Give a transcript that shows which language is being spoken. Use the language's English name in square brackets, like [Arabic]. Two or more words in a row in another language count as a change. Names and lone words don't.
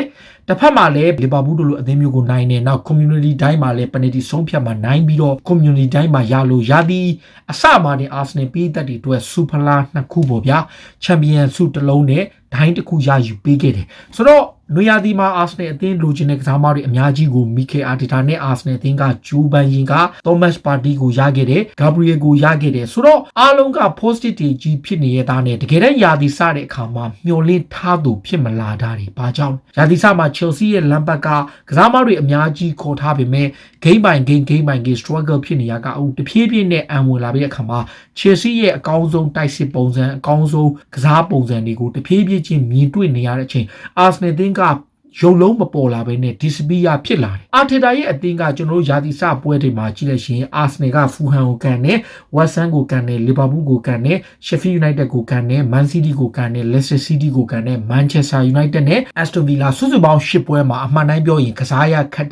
[Burmese] ။တစ်ဖက်မှာလည်း Liverpool တို့လိုအသင်းမျိုးကိုနိုင်နေနောက် community တိုင်းမှာလည်း penalty ဆုံးဖြတ်မှာနိုင်ပြီးတော့ community တိုင်းမှာရလို့ရသည်အစမှာတင် Arsenal ပြည်သက်တွေအတွက် super 2ခုပေါ့ဗျာ champion ဆုတစ်လုံးနဲ့ဒိုင်းတစ်ခုရယူပေးခဲ့တယ်ဆိုတော့နွေရာသီမှာ Arsenal အသင်းလိုချင်တဲ့ကစားမတွေအများကြီးကို Mikel Arteta နဲ့ Arsenal အသင်းကဂျူးပန်ရင်က Thomas Partey ကိုရခဲ့တယ် Gabriel ကိုရခဲ့တယ်ဆိုတော့ အားလုံးက positive ကြီးဖြစ်နေရတာနဲ့တကယ်တမ်းရာသီစတဲ့အခါမှာမျှော်လင့်ထားသူဖြစ်မလာတာတွေဘာကြောင့်ရာသီစမှာ Chelsea ရဲ့ Lampard ကစားမတွေအများကြီးခေါ် ထားပေမဲ့ [English] game by game struggle [Burmese] ဖြစ်နေရကတဖြည်းဖြည်းနဲ့အံဝင်လာပြီးတဲ့အခါမှာ Chelsea ရဲ့အကောင်းဆုံးတိုက်စစ်ပုံစံအကော င်းဆုံးကစားပုံစံတွေကိုတဖြည်းဖြည်းချင်းမြင်တွေ့နေရတဲ့အချိန် Arsenal သင်းကရုပ်လုံးမပေါ်လာဘဲနဲ့ disappear ဖြစ်လာတယ်။ Arteta ရဲ့အသင်းကကျွန်တော်တို့ရာသီစပွဲတွေမှာကြည့်လိုက်ရင် Arsenal က Fulham ကိုကန်တယ် West Ham ကိုကန်တယ် Liverpool ကိုကန်တယ် Sheffield United ကိုကန်တယ် Man City ကိုကန်တယ် Leicester City ကိုကန်တယ် Manchester United နဲ့ Aston Villa စုစုပေါင်း10ပွဲမှာအမှန်တိုင်းပြောရင်ကစားရခတ်